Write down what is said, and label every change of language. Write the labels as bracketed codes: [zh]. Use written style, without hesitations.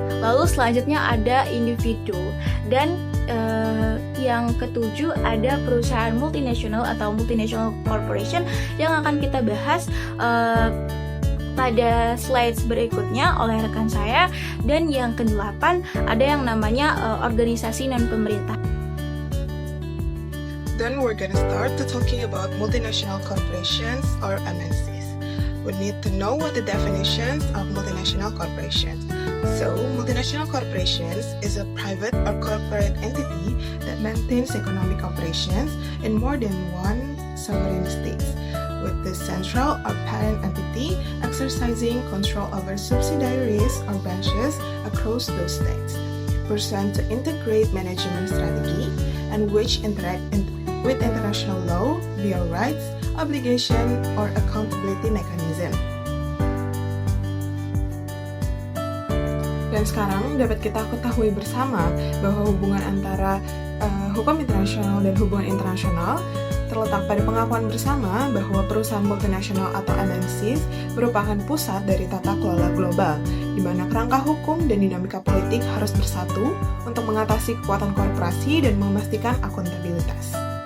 [id] Lalu selanjutnya ada individu. Dan yang ketujuh ada perusahaan multinasional atau multinational corporation yang akan kita bahas pada slides berikutnya oleh rekan saya. Dan yang kedelapan ada yang namanya organisasi non-pemerintah. [en] Then we're gonna start to talking about multinational corporations or MNCs. We need to know what the definitions of multinational corporations. So, multinational corporations is a private or corporate entity that maintains economic operations in more than one sovereign states, with the central or parent entity exercising control over subsidiaries or branches across those states, pursuant to integrate management strategy and which interact with international law via rights, obligation, or accountability mechanism. [id] Dan sekarang dapat kita ketahui bersama bahwa hubungan antara hukum internasional dan hubungan internasional terletak pada pengakuan bersama bahwa perusahaan multinasional atau MNCs merupakan pusat dari tata kelola global, di mana kerangka hukum dan dinamika politik harus bersatu untuk mengatasi kekuatan korporasi dan memastikan akuntabilitas.